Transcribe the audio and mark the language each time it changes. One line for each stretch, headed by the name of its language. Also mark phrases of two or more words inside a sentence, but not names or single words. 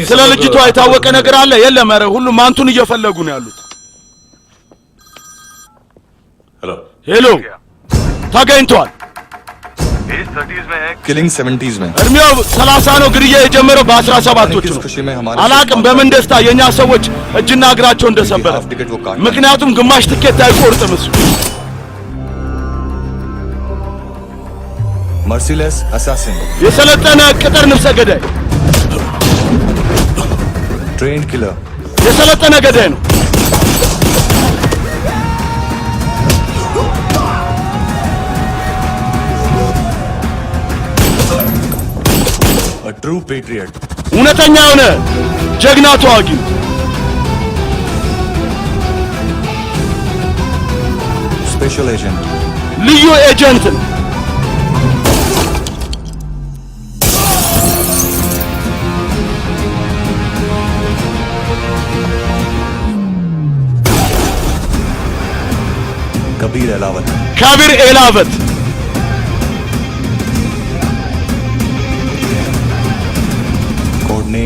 Amharic: ስለ ልጅቷ የታወቀ ነገር አለ? የለም። ኧረ ሁሉም ማንቱን እየፈለጉ ነው ያሉት።
Hindi: हेलो
Amharic: ሄሎ ተገኝቷል።
Hindi: इस 30s में है किलिंग 70s में
Amharic: እድሜው 30 ነው ግድያ የጀመረው በ17ቶቹ ነው አላቅም በምን ደስታ የኛ ሰዎች እጅና እግራቸው እንደሰበረ ምክንያቱም ግማሽ ትኬት አይቆርጥም እሱ
English: merciless assassin
Amharic: የሰለጠነ ቅጥር ነፍሰ ገዳይ
English: trained killer
Amharic: የሰለጠነ ገዳይ ነው
English: a true patriot
Amharic: እውነተኛ የሆነ ጀግና ተዋጊ
English: special agent
Amharic: ልዩ ኤጀንት ነው
Hindi: कबीर एलावत
Amharic: ከቢር ኤላቨት
English: code name